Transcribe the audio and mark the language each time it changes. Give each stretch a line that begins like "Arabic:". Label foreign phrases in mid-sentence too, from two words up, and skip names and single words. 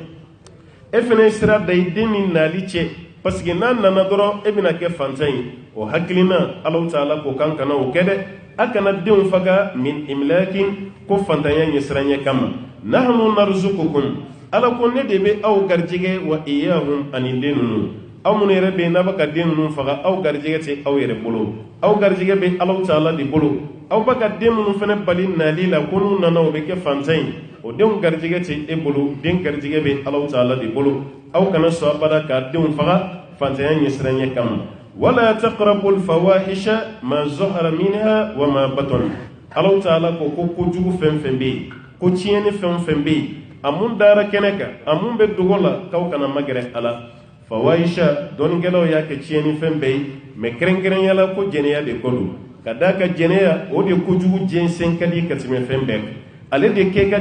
Bambara: e fana ye sira da i den min nali cɛ parce que n'a nana dɔrɔn e bɛna kɛ fantan ye o hakilina Allahu Taala ko kan kana o kɛ dɛ a kana denw faga
Arabic: من إملاق
Bambara: ko fantanya ɲɛsiranya kama
Arabic: نحن نرزقكم
Bambara: ala ko ne de bɛ aw garijɛgɛ
Arabic: وإياهم
Bambara: ani den ninnu aw mun yɛrɛ bɛ n'a bɛ ka den ninnu faga aw garijɛgɛ tɛ aw yɛrɛ bolo aw garijɛgɛ bɛ Alahu Taala de bolo aw bɛ ka den minnu fana bali nali la ko n'u nana o bɛ kɛ fantan ye o denw garijɛgɛ tɛ e bolo den garijɛgɛ bɛ Alahu Taala de bolo aw kana sɔn abada ka denw faga fantanya ɲɛsiranɲɛ kama
Arabic: ولا تقربوا الفواحش ما ظهر منها وما بطن
Bambara: Alahu Taala ko kojugu fɛn fɛn bɛ yen ko tiɲɛni fɛn fɛn bɛ yen a mun dara kɛnɛ kan a mun bɛ dogo la k'aw kana magɛrɛ a la fawahisha dɔnnikɛlaw y'a kɛ tiɲɛni fɛn bɛɛ ye mais kɛrɛnkɛrɛnya la ko jɛnɛya de ko don ka d'a ka jɛnɛya o de kojugu jɛnsɛn ka di ka tɛmɛ fɛn bɛɛ ale de kɛ ka